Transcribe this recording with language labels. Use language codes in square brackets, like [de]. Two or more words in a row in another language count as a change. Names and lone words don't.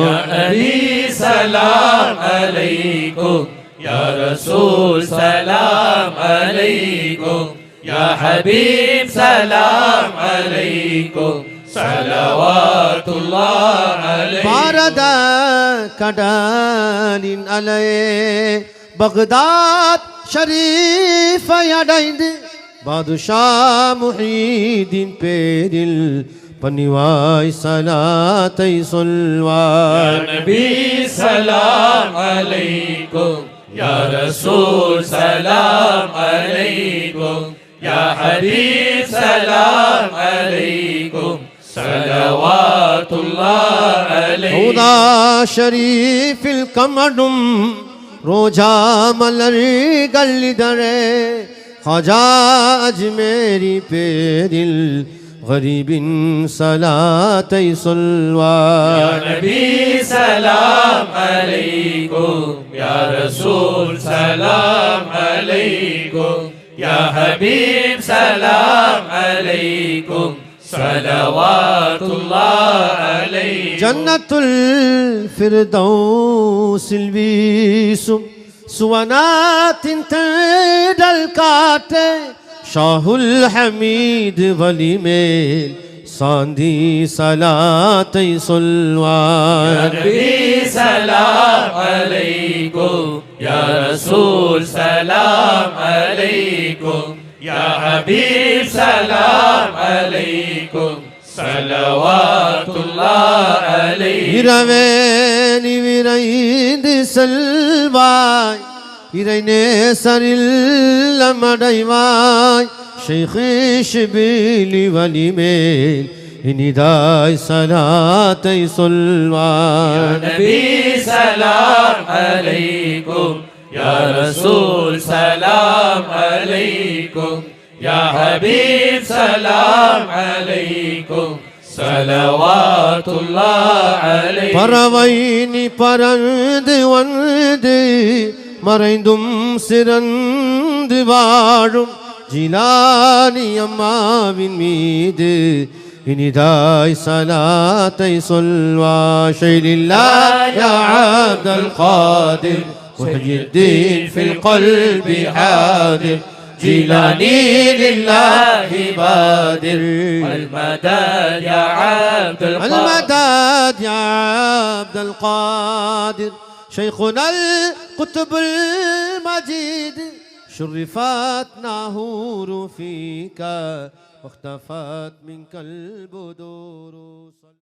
[ar] يا نبي سلام عليكم يا رسول سلام عليكم يا حبيب سلام عليكم صلوات الله عليكم [ta] பாரத கடலின் அலையே பக்தாத் ஷரீஃபை அடைந்து பாதுஷா முஹீதின் பேரில் பணிவாய் சலாத்தை சொல்வாய் [ar] يا نبي سلام عليكم يا رسول سلام عليكم يا حبيب سلام عليكم صلوات الله عليكم [ta] ஹவுதா ஷரீஃபில் கமடும் ரோஜா மலர்கள் இதழே ஹஜா அஜ்மேரி பேரில் கரீபின் சலாத்தை சொல்வாய் [ar] يا نبي سلام عليكم يا رسول سلام عليكم يا حبيب سلام عليكم صلوات الله عليكم [ta] ஜன்னத்துல் ஃபிர்தௌஸில் வீசும் சுவனாத்தின் தேடல் காற்றே ஷாஹுல் ஹமீது வலிமேல் சாந்தி சலாத்தை சொல்வாய் [ar] يا نبي سلام عليكم يا رسول سلام عليكم يا حبيب سلام عليكم صلوات الله عليكم [ta] இரவே நீ விரைந்து செல்வாய் இறை நேசரில் அடைவாய் ஷைഖ் ஷிபிலி வலிமேல் இனிதாய் சலாத்தை சொல்வாய் [ar] يا نبي سلام عليكم يا رسول سلام عليكم يا حبيب سلام عليكم صلوات الله عليكم [ta] பறவை நீ பறந்து வந்து மறைந்தும் சிறந்து வாழும் ஜிலானி அம்மாவின் மீது இனிதாய் சலாத்தை சொல்வாய் [ar] شيئا لله يا عبد القادر محيي الدين في القلب حاضر جيلاني لله بادر المدد يا عبد القادر المدد يا عبد القادر شيخنا القطب المجيد شرفت ناهور فيك واختفت منك البدور